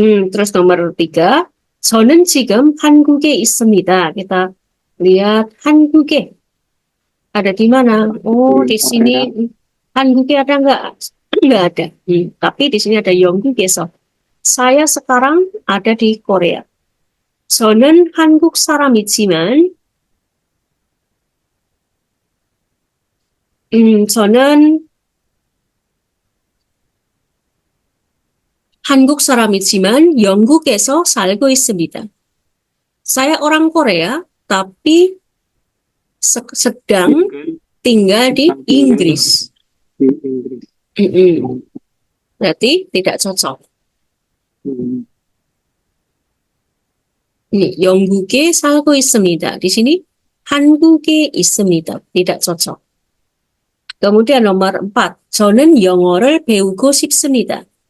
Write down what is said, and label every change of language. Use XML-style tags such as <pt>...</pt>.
<id>Terus nomor 3,</id> <ko>저는 지금 한국에 있습니다.</ko> <id>Kita lihat 한국에 ada di mana? Oh, di sini 한국에 ada nggak? Nggak ada. Tapi di sini ada 영국에서. Saya sekarang ada di Korea.</id> <ko>저는 한국 사람이지만 저는 한국 사람이지만 영국에서 살고 있습니다.</ko> <id>Saya orang Korea, tapi sedang tinggal di Inggris. Di Inggris. Mm-mm. Berarti tidak cocok. Ini</id> <ko>영국에 살고 있습니다.</ko> <id>Di sini</id> <ko>한국에 있습니다.</ko> <id>Tidak cocok. Kemudian nomor 4.</id> <ko>저는 영어를 배우고 싶습니다.</ko>